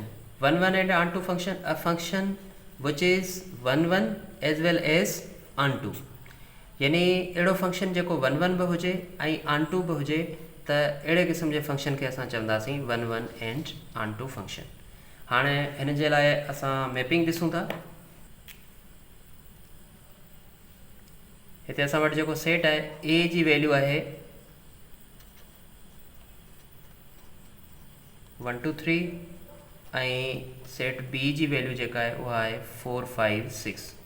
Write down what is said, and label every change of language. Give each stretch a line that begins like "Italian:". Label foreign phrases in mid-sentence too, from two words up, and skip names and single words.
English: 1 and onto function, a function which is 1 as well as onto,
Sindhi: यानी अहिड़ो फंक्शन जेको 1 बि हुजे ऐं onto बि हुजे, त अहिड़े क़िस्म जे फंक्शन खे असां चवंदासीं
English: 1 and onto
Sindhi: फंक्शन। हाणे हिन जे लाइ असां मैपिंग ॾिसूं था। हिते असां वटि जेको सेट आहे ए जी वैल्यू आहे 1 2 3 ऐं सेट बी जी वैल्यू जेका आहे उहा आहे 4 5 6